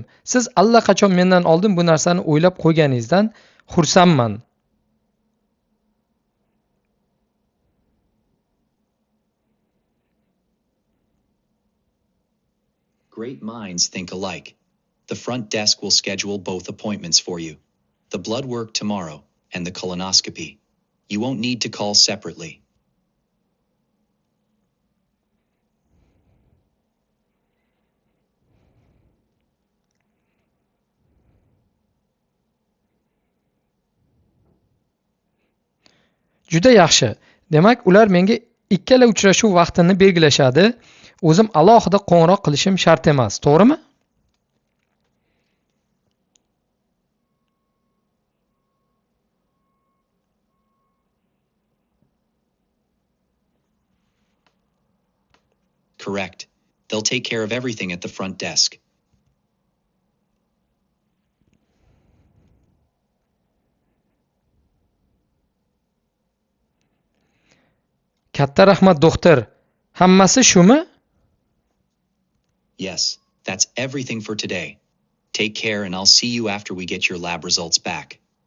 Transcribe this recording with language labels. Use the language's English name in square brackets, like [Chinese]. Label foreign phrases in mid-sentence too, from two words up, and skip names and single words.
[Uzbek] Siz allaqachon mendan oldin bu narsani o'ylab qo'yganingizdan xursandman. [English] Great minds think alike. The front desk will schedule both appointments for you. The blood work tomorrow and the colonoscopy. You won't need to call separately. [Uzbek] Juda yaxshi. Demak, ular menga ikkala uchrashuv vaqtini belgilashadi. O'zim alohida qo'ng'iroq qilishim shart emas, to'g'rimi? [English] Correct. They'll take care of everything at the front desk. [Uzbek] Katta rahmat, doktor. Hammasi shumi? [English] Yes, that's everything for today. Take care and I'll see you after we get your lab results back.